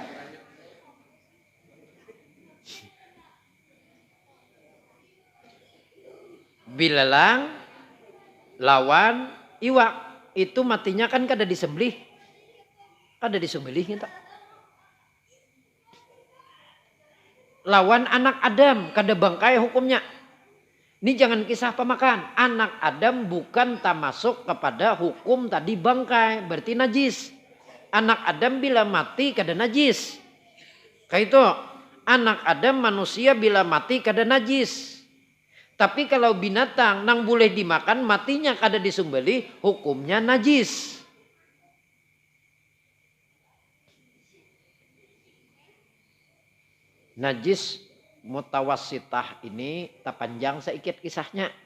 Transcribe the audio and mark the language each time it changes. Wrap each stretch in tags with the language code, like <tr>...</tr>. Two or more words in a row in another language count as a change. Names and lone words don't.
<bjn>Bilelang lawan iwak.</bjn> <id>Itu matinya kan kada disembelih.</id> <bjn>Kada disembelih kita. Lawan anak Adam kada bangkai hukumnya.</bjn> <id>Ini jangan kisah pemakan. Anak Adam bukan termasuk kepada hukum tadi bangkai. Berarti najis. Anak Adam bila mati kada najis. Kayak itu. Anak Adam manusia bila mati kada najis. Tapi kalau binatang nang boleh dimakan matinya kada disembelih, hukumnya najis.</id> <ar>نجس متوسطة</ar> <id>ini tak panjang sedikit kisahnya.</id>